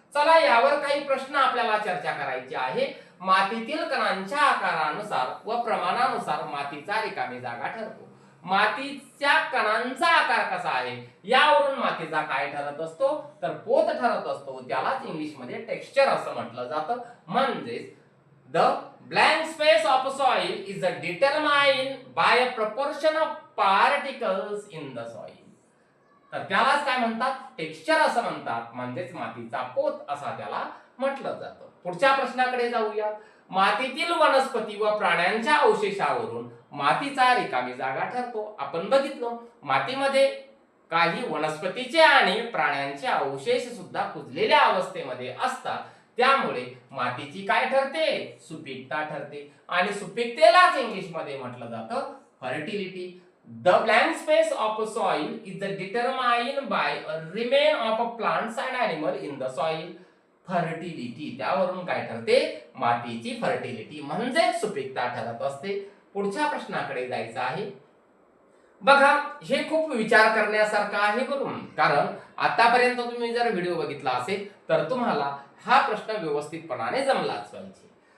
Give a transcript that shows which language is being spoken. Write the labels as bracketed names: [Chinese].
[Marathi] चला यावर काही प्रश्न आपल्याला चर्चा करायची आहे. मातीतील कणांच्या आकारानुसार व प्रमाणानुसार मातीचा रिकामी जागा ठरतो. मातीच्या कणांचा आकार कसा आहे यावरून मातीचा काय ठरत असतो तर पोत ठरत असतो. त्यालाच इंग्लिश मध्ये टेक्स्चर असं म्हटलं जातं. म्हणजेच [English] The blank space of soil is determined by a proportion of particles in the soil. [Marathi] तर त्यालाच काय म्हणतात टेक्स्चर असं म्हणतात. म्हणजेच मातीचा पोत असा त्याला म्हटलं जातं. पुढच्या प्रश्नाकडे जाऊया. मातीतील वनस्पती व प्राण्यांच्या अवशेषावरून मातीचा रिकामी जागा ठरतो. आपण बघितलं मातीमध्ये काही वनस्पतीचे आणि प्राण्यांचे अवशेष सुद्धा कुजलेल्या अवस्थेमध्ये असतात. त्यामुळे मातीची काय ठरते सुपीकता ठरते. आणि सुपीकतेलाच इंग्लिश मध्ये म्हटलं जातं fertility. [English] The blank space of soil is determined by a remain of plants and animal in the soil. [Marathi] Fertility त्यावरून काय ठरते मातीची फर्टिलिटी म्हणजे सुपीकता ठरत असते. पुढच्या प्रश्नाकडे जायचं आहे. बघा हे खूप विचार करण्यासारखं आहे बरोबर. कारण आतापर्यंत तुम्ही जर व्हिडिओ बघितला असेल तर तुम्हाला हा प्रश्न व्यवस्थितपणाने जमलाच पाहिजे.